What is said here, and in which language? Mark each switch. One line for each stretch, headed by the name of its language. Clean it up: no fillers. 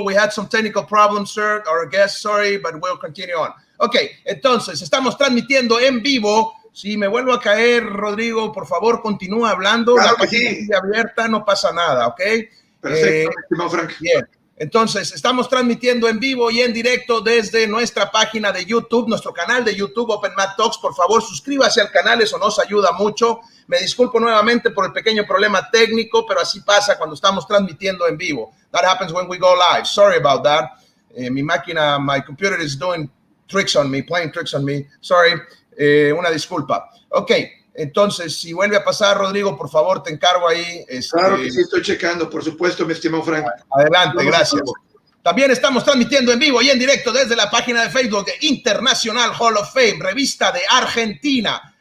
English: We had some technical problems, sir. Our guest, sorry, but we'll continue on.
Spanish: Ok, entonces, estamos transmitiendo en vivo. Si me vuelvo a caer, Rodrigo, por favor, continúa hablando. Claro la que página sí. sigue abierta, no pasa nada, ¿ok? Perfecto, estimado Frank. Bien. Entonces, estamos transmitiendo en vivo y en directo desde nuestra página de YouTube, nuestro canal de YouTube, Open Mat Talks. Por favor, suscríbase al canal, eso nos ayuda mucho. Me disculpo nuevamente por el pequeño problema técnico, pero así pasa cuando estamos transmitiendo en vivo.
English: That happens when we go live. Sorry about that.
Spanish: Mi máquina,
English: my computer is doing tricks on me, playing tricks on me. Sorry,
Spanish: una disculpa. Ok. Entonces, si vuelve a pasar, Rodrigo, por favor, te encargo ahí. Claro que sí, estoy checando, por supuesto, mi estimado Frank. Adelante, gracias. También estamos transmitiendo en vivo y en directo desde la página de Facebook de International Hall of Fame, revista de Argentina.